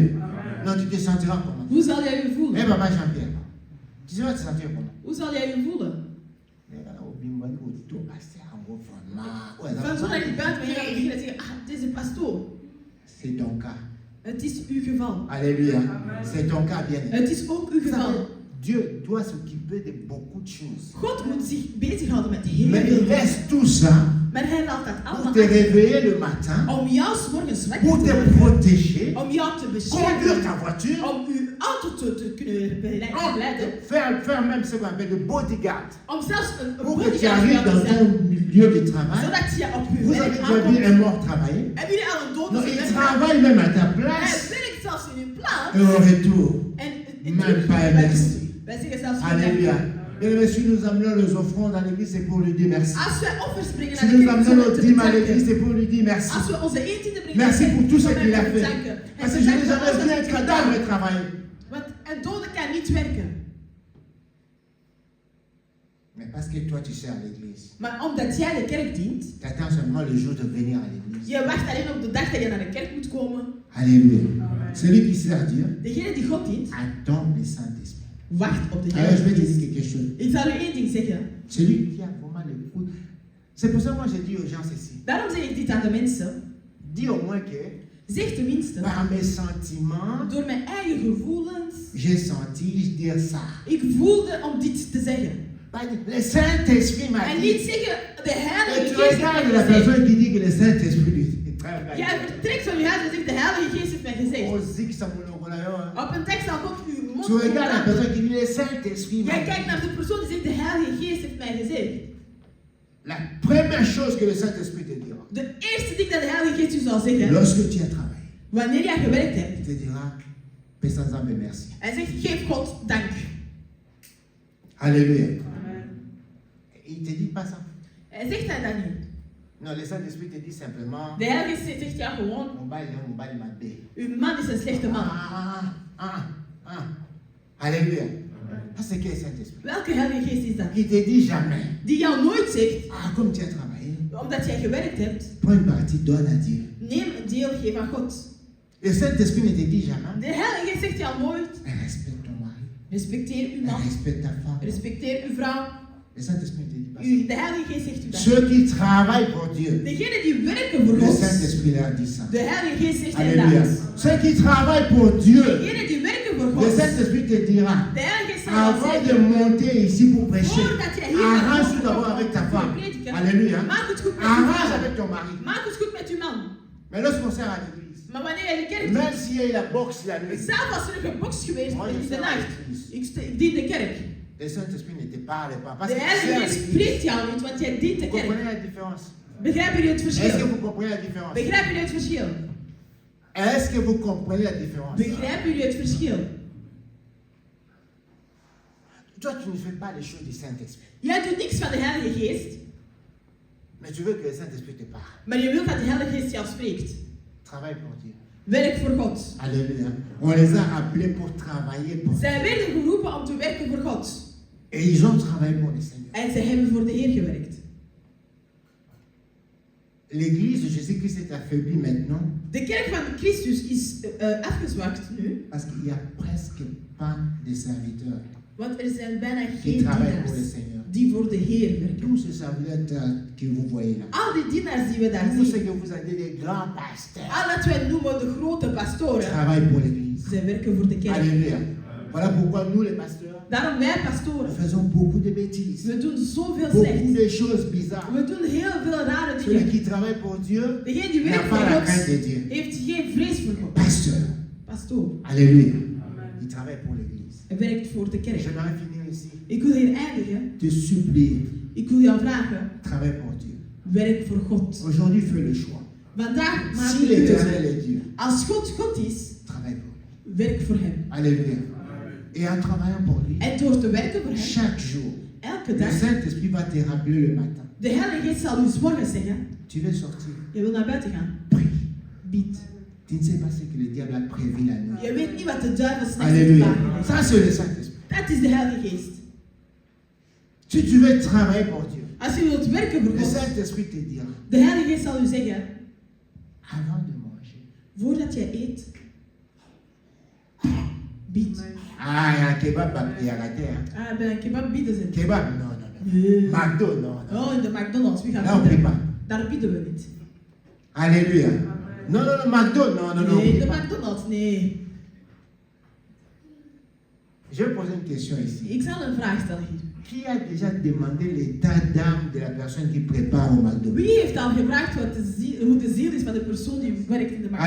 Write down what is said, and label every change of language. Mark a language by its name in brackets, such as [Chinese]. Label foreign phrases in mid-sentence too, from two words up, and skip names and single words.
[French] Non, tu te sentiras comment? [Dutch] Hoe zal jij je Eh, voelen? [French] papa Jean-Pierre, tu vas te sentir comment? [Dutch] Hoe zal jij je voelen? Van zo naar je buiten ben je gaat beginnen te zeggen, ah, het is een pastoor. [French] C'est ton cas. [Dutch] Het is uw geval. [French] Alléluia. C'est ton cas, bien. [Dutch] Het is ook uw [French] Vous savez, [Dutch] geval. [French] Dieu doit s'occuper de beaucoup de choses. [Dutch] God moet zich bezighouden met heel [French] Mais il [Dutch] veel. [French] laisse tout ça [Dutch] Maar hij laat dat [French] pour [Dutch] allemaal [French] te [Dutch] achter. [French] réveiller le matin, [Dutch] Om jou 's morgens wakker [French] pour te [Dutch] te maken. [French] protéger, [Dutch] Om jou te [French] conduire [Dutch] beschermen. [French] ta voiture, [Dutch] Om uw auto te kunnen begeleiden. [French] faire même ce qu'on appelle le bodyguard. [Dutch] Om zelfs een [French] Pour que tu [Dutch] bodyguard [French] arrives [Dutch] te [French] dans [Dutch] zijn. [French] ton milieu de travail. [Dutch] Zodat je op uw [French] Vous avez [Dutch] werk [French] déjà vu [Dutch] aankomt. [French] un mort travailler? [Dutch] Hebben jullie al een dood [French] Non, [Dutch] gezien? [French] il travaille même à ta [Dutch] Hij [French] place. [Dutch] werkt zelfs in uw plaats. [French] Et au retour, [Dutch] En [French] même pas un merci. [Dutch] wij zeggen zelfs geen [French] Alléluia. [Dutch] dank. [French] Bien aimé, si nous amenons les offrandes à l'église, c'est pour lui dire merci. [Dutch] Als wij offers brengen [French] Si [Dutch] naar de [French] nous [Dutch] kerk, [French] amenons [Dutch] zullen we [French] nos [Dutch] te [French] dîmes à l'église, [Dutch] bedanken. [French] c'est pour lui dire merci. [Dutch] Als we onze eentiende brengen [French] Merci [Dutch] naar de [French] pour [Dutch] kerk, [French] tout ce [Dutch] zullen [French] qu'il [Dutch] we [French] a [Dutch] hem [French] fait. [Dutch] bedanken. [French] Parce [Dutch] En [French] que je n'ai [Dutch] bedanken [French] jamais [Dutch] voor [French] vu [Dutch] alles [French] un [Dutch] wat hij [French] cadavre [Dutch] gedaan. [French] travailler. [Dutch] Want een dode kan niet werken. [French] Mais parce que toi, tu sers à l'église. [Dutch] Maar omdat jij de kerk dient, [French] Tu attends seulement le jour de venir à l'église. [Dutch] je wacht alleen op de dag dat je naar de kerk moet komen. [French] Alléluia. Celui qui sert Dieu [Dutch] Degene die God dient, [French] attend le Saint-Esprit. [Dutch] wacht op de [French] Alors, je vais te [Dutch] Heilige [French] dire [Dutch] Geest. [French] quelque chose. [Dutch] Ik zal u één ding zeggen. [French] Celui qui a vraiment le coup. C'est pour ça que moi, je dis aux gens ceci. [Dutch] Daarom zeg ik dit aan de mensen. [French] Dis au moins que, [Dutch] Zeg tenminste, [French] par mes sentiments, [Dutch] door mijn eigen gevoelens, [French] j'ai senti dire ça. [Dutch] ik voelde om dit te zeggen. [French] Le Saint-Esprit m'a [Dutch] En [French] dit. [Dutch] niet zeggen, de [French] Et [Dutch] Heilige [French] tu [Dutch] Geest [French] regardes [Dutch] heeft [French] la [Dutch] mij gezegd. [French] personne qui dit que le Saint-Esprit lui travaille. [Dutch] Jij vertrekt van je huis en zegt, de Heilige Geest heeft mij gezegd. [French] Oh, zik, ça me l'a. [Dutch] Op een tekst zal God uw mond [French] Tu regardes la [Dutch] verandert. [French] personne qui dit le Saint-Esprit m'a [Dutch] Jij [French] dit. [Dutch] kijkt naar de persoon die zegt, de Heilige Geest heeft mij gezegd. [French] La première chose que le Saint-Esprit te dira, [Dutch] De eerste ding dat de Heilige Geest u zal zeggen, [French] lorsque tu as travaillé, [Dutch] wanneer jij gewerkt [French] il [Dutch] hebt, [French] te dira, Père Saint-Zambe, merci. [Dutch] hij zegt, geef God dank. [French] Alléluia. Il ne te dit pas ça. [Dutch] Hij zegt hij dat niet. [French] Non, le Saint-Esprit te dit simplement, [Dutch] De Heilige Geest zegt ja gewoon, [Lingala] mon bal m'a bé. [Dutch] uw man is een slechte man. [French] Alléluia. Ça, c'est quel Saint-Esprit? [Dutch] Welke Heilige Geest is dat? [French] Il te dit jamais, [Dutch] Die jou nooit zegt, [French] comme tu as travaillé, [Dutch] omdat jij gewerkt hebt, [French] prends une partie, donne à Dieu. [Dutch] neem een deel, geef aan God. [French] Le Saint-Esprit ne te dit jamais, [Dutch] De Heilige Geest zegt jou nooit, [French] respecte ton mari, [Dutch] respecteer uw man, [French] respecte ta femme. [Dutch] respecteer uw vrouw. [French] Le Saint-Esprit ne te dit pas ça. [Dutch] De Heilige Geest zegt u dat. [French] Ceux qui travaillent pour Dieu, [Dutch] Degenen die werken voor [French] le [Dutch] God, [French] Saint-Esprit leur dit ça. [Dutch] de Heilige Geest zegt [French] Alléluia. [Dutch] inderdaad. [French] Ceux qui travaillent pour Dieu, [Dutch] Degenen die werken voor [French] le [Dutch] God, [French] Saint-Esprit te dira, [Dutch] de Heilige Geest zal jou [French] avant de [Dutch] zeggen, [French] monter ici pour prêcher, [Dutch] voordat jij hier gaat [French] arrange [Dutch] komen [French] d'abord avec ta [Dutch] voor [French] femme. [Dutch] prediken, [French] Alléluia. [Dutch] maak het goed met uw [French] Arrange [Dutch] vrouw. [French] avec ton mari. [Dutch] Maak het goed met uw man. [French] Mais lorsqu'on sert à l'église, [Dutch] Maar wanneer jij de kerk [French] même [Dutch] doet, [French] s'il y a eu la boxe la nuit, [Dutch] zelf als er een gebokst geweest [French] Moi, je [Dutch] in de [French] sers à [Dutch] nacht, [French] l'église. [Dutch] ik dien de kerk. [French] Le Saint-Esprit ne te parle pas. Parce [Dutch] De [French] que tu sers à [Dutch] Heilige Geest [French] l'église. [Dutch] spreekt jou niet, want jij dient de [French] Vous comprenez [Dutch] kerk. [French] la différence? [Dutch] Begrijpen jullie het [French] Est-ce que [Dutch] verschil? [French] vous comprenez la différence? [Dutch] Begrijpen jullie het verschil? [French] Est-ce que vous comprenez la différence? [Dutch] Begrijpen jullie het verschil? [French] Toi, tu ne fais pas les choses du Saint-Esprit. [Dutch] Jij doet niks van de Heilige Geest, [French] Mais tu veux que le Saint-Esprit te parle. [Dutch] maar je wilt dat de Heilige Geest jou spreekt. [French] Travaille pour Dieu. [Dutch] Werk voor God. [French] Alléluia. On les a appelés pour travailler pour Dieu. [Dutch] Zij werden geroepen om te werken voor God. [French] Et ils ont travaillé pour le Seigneur. [Dutch] En zij hebben voor de Heer gewerkt. [French] L'église de Jésus-Christ est affaiblie maintenant [Dutch] De kerk van Christus is afgezwakt nu, [French] parce qu'il n'y a presque pas de serviteurs [Dutch] want er zijn bijna [French] qui [Dutch] geen [French] travaillent pour le [Dutch] dienaars [French] Seigneur. [Dutch] die voor de Heer werken. [French] Tous ces serviteurs que vous voyez là, [Dutch] Al die dienaars die we daar [French] tous ceux [Dutch] zien, [French] que vous avez des grands pasteurs, [Dutch] al dat wij noemen de grote pastoren, [French] travaillent pour l'église. [Dutch] zij werken voor de kerk. [French] Alléluia. Voilà pourquoi nous les pasteurs, [Dutch] Daarom wij [French] nous [Dutch] pastoren, [French] faisons beaucoup de bêtises, [Dutch] we doen zoveel [French] beaucoup [Dutch] slecht. [French] de choses bizarres. [Dutch] We doen heel veel rare [French] Celui [Dutch] dingen. [French] qui travaille pour Dieu [Dutch] Degene die [French] n'a [Dutch] werkt [French] pas [Dutch] voor [French] la [Dutch] God [French] crainte de Dieu. [Dutch] heeft geen vrees voor God. [French] Pasteur, [Dutch] Pastoor, [French] alléluia. Il travaille pour l'église. [Dutch] hij werkt voor de kerk. [French] J'aimerais finir ici. [Dutch] Ik wil hier eindigen. [French] Te supplier, [Dutch] Ik wil jou vragen, [French] travaille pour Dieu. [Dutch] werk voor God. [French] Aujourd'hui, fais le choix. [Dutch] Vandaag maak [French] Si [Dutch] je [French] l'Éternel [Dutch] keuze. [French] est Dieu, [Dutch] Als God God is, [French] travaille pour lui. [Dutch] werk voor hem. [French] Alléluia. Et en travaillant pour lui, [Dutch] En door te werken voor hem, [French] chaque jour, [Dutch] elke [French] le [Dutch] dag, [French] Saint-Esprit va te rappeler le matin. [Dutch] de Heilige Geest zal u 's morgens zeggen, [French] Tu veux sortir, [Dutch] je wil naar buiten gaan, [French] prie. [Dutch] bied. [French] Tu ne sais pas ce que le diable a prévu la nuit. [Dutch] Je weet niet wat de duivel s'nachts heeft [French] Alléluia. [Dutch] klaargelegd. [French] Ça, c'est le Saint-Esprit. [Dutch] Dat is de Heilige Geest. [French] Si tu veux travailler pour Dieu, [Dutch] Als je wilt werken voor [French] le [Dutch] God, [French] Saint-Esprit te dira, [Dutch] de Heilige Geest zal u zeggen, [French] avant de manger, [Dutch] voordat jij eet, bied. [French] ah, il y a un kebab il y a la terre. [Dutch] Ah, bij een kebab bieden ze. [French] Kebab, non, non, non. [Dutch] Nee. [French] McDo, non, non. [Dutch] Oh, in de McDonald's, wie [French] Là, [Dutch] gaat [French] on ne prie [Dutch] bieden? [French] pas. [Dutch] Daar bieden we niet. [French] Alléluia. Non, non, non, McDo, non, non, non. on [Dutch] Nee, [French] prie [Dutch] de [French] pas. [Dutch] McDonald's, nee. [French] Je vais poser une question ici. [Dutch] Ik zal een vraag stellen hier. [French] Qui a déjà demandé l'état d'âme de la personne qui prépare au McDo? [Dutch] Wie heeft al gevraagd wat hoe de ziel is van de persoon die werkt in de McDonald's?